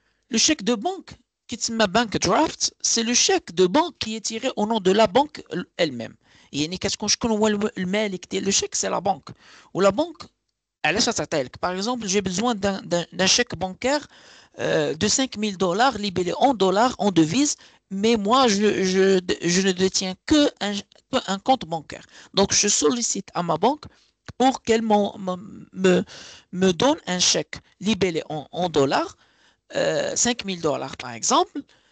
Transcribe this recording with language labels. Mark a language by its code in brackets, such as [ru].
[fr] Le chèque de banque qui [ar] تسمى [fr] bank draft, c'est le chèque de banque qui est tiré au nom de la banque elle-même. [ar] يعني كتكون شكون هو المالك ديال لو شيك, [fr] c'est la banque. [ar] ولا banque علاش تعطيها لك. [fr] Par exemple, j'ai besoin d'un chèque bancaire de 5 000 dollars libellé en dollars, en devises, mais moi, je ne détiens que un compte bancaire. Donc, je sollicite à ma banque pour qu'elle me donne un chèque libellé en dollars, 5 000 dollars par exemple.